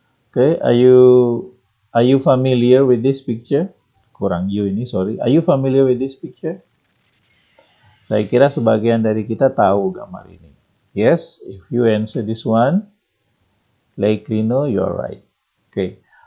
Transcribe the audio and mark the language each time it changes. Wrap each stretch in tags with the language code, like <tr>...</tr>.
<en>Okay, are you familiar with this picture? Kurang you ini, sorry. Are you familiar with this picture?</en> <id>Saya kira sebagian dari kita tahu gambar ini.</id> <en>Yes, if you answer this one, likely no, you're right. Okay.</en>